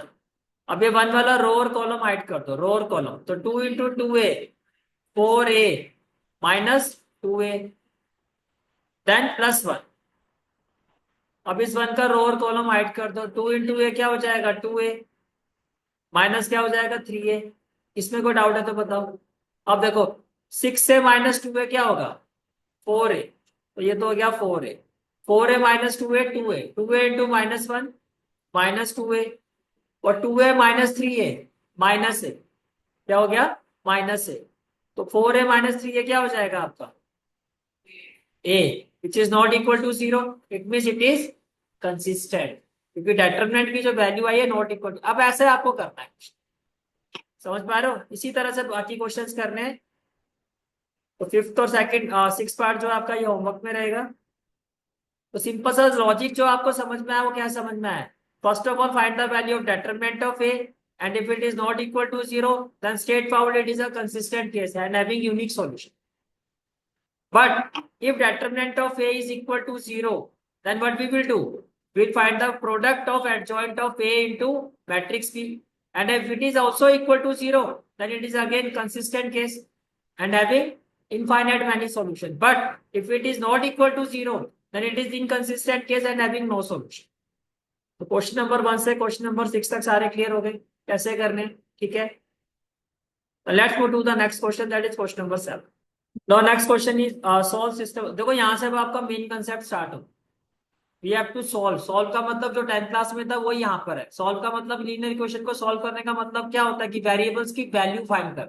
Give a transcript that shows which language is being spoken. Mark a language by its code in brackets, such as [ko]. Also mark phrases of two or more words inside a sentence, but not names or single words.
[hi] अब ये 1 वाला रो और [en] column hide [hi] कर दो, रो और कॉलम, तो 2 × 2A 4A -2A, देन +1। अब इस 1 का रो और [en] column hide [hi] कर दो, 2 × A क्या हो जाएगा 2A, माइनस क्या हो जाएगा 3A। इसमें कोई डाउट है तो बताओ। अब देखो 6 से -2A क्या होगा 4A, तो ये तो हो गया 4A, 4A -2A 2A, 2A × -1 -2A, और 2A -3A -A, क्या हो गया -A। तो 4A -3A क्या हो जाएगा आपका A, [en] which is not equal to 0, it means it is consistent, [hi] क्योंकि डेटरमिनेंट की जो वैल्यू आई है [en] not equal to. [hi] अब ऐसे आपको करना है, समझ पा रहे हो, इसी तरह से बाकी क्वेश्चंस करने हैं। तो फिफ्थ और [en] second six part [hi] जो आपका ये होमवर्क में रहेगा। तो सिंपल सा लॉजिक जो आपको समझ में आया वो क्या समझ में आया, [en] first of all find the value of determinant of A, and if it is not equal to 0 then straightforward it is a consistent case and having unique solution. But if determinant of a is equal to 0 then what we will do, we'll find the product of adjoint of a into matrix B, and if it is also equal to 0 then it is again consistent case and having infinite many solution. But if it is not equal to 0 then it is inconsistent case and having no solution. [hi] तो [en] question number [hi] 1 से [en] question number [hi] 6 तक सारे क्लियर हो गए कैसे करने, ठीक है। [en] let's go to the next question, that is question number 7. now next question is solve system. [hi] देखो यहां से आपका [en] main concept start हो, we have to solve। [hi] सॉल्व का मतलब जो 10th क्लास में था वो यहाँ पर है। सॉल्व का मतलब [en] linear equation [hi] को सॉल्व करने का मतलब क्या होता है कि वेरिएबल्स की वैल्यू फाइंड कर।